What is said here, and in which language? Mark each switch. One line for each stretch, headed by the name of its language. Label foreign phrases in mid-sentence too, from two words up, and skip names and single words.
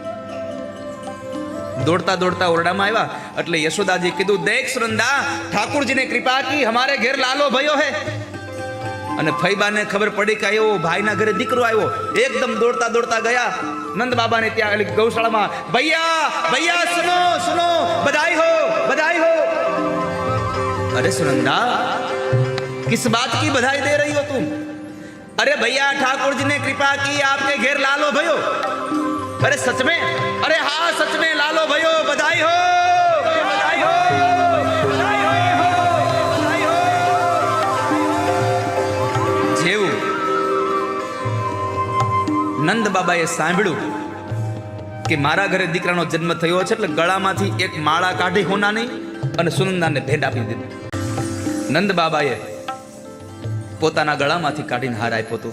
Gujarati: દોડતા દોડતા ઓરડામાં આવ્યા એટલે યશોદાજી કીધું,
Hindi: देख सुनंदा, ठाकुरजीने कृपा की हमारे घेर लालो भयो हे.
Gujarati: અને ફૈબાને ખબર પડી કે આવ્યો ભાઈના ઘરે દીકરો આવ્યો. એકદમ દોડતા દોડતા ગયા નંદ બાબાને ત્યાં ગૌશાળામાં.
Hindi: भैया भैया सुनो सुनो, बधाई हो बधाई हो. अरे सुनंदा, किस बात की बधाई दे रही हो तुम? अरे भैया ठाकुर जी ने कृपा की, आपके घेर लालो भयो. अरे सच में? अरे हाँ सच में लालो भयो, बधाई हो बधाई हो बधाई हो बधाई हो.
Gujarati: જેવું નંદ બાબાએ સાંભળ્યું કે મારા ઘરે દીકરાનો જન્મ થયો છે એટલે ગળામાંથી એક માળા કાઢી હોનાની અને સુનંદાને ભેટ આપી દીધી. નંદ બાબાએ પોતાના ગળામાંથી કાઢીને હાર આપ્યો હતો.